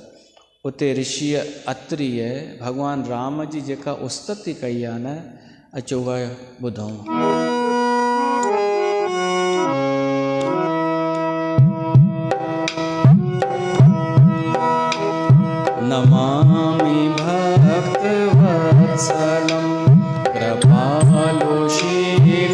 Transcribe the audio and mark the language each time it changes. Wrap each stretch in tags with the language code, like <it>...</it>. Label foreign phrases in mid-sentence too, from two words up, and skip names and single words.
<sd>उते ऋषि अत्रिय भगवान राम जी जेका उस्तति कई आहे न, अचो उहा ॿुधूं।</sd> <sa>नमामि भक्त वत्सलम, कृपालुशील</sa>